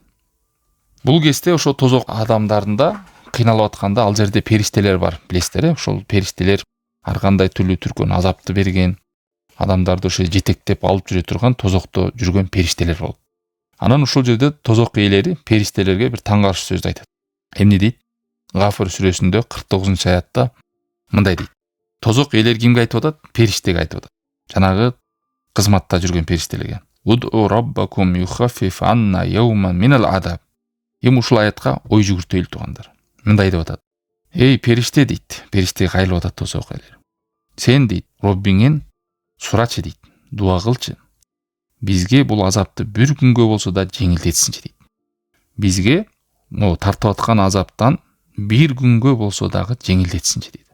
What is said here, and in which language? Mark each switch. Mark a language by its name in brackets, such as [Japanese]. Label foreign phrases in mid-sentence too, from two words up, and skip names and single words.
[Kyrgyz] Бул кезде ошо тозок адамдарында кыйналып атканда ал жерде периштелер бар, билесиздер, ошол периштелер ар кандай түрлүү түркөн азапты берген, адамдарды ошо жетектеп алып жүрө турган тозокто жүргөн периштелер болот. Анан ушул жерде тозок ээлери периштелерге бир таң калыш сөздү айтат. Эмне дейт? Гафыр сүрөсүндө 49-аятта мындай дейт. Тозок ээлер кимге айтып атат? Периштеге айтып атат. Жанагы кызматта жүргөн периштелерге. [Arabic] ادعوا ربكم يخفف عنا يوما من العذاب. [Kyrgyz] Эми ушул аятка ой жүгүртөйлү туугандар. Мындай деп атат. Эй, периште дейт. Периштеге кайрылып атат тозок ээлер. Сен дейт, Роббиңен сурачы дейт. Дуа кылчы. Бизге бул азапты бир күнгө болсо да жеңилдетсинчи дейт. Бизге тартып аткан азаптан бир күнгө болсо дагы жеңилдетсинчи дейт.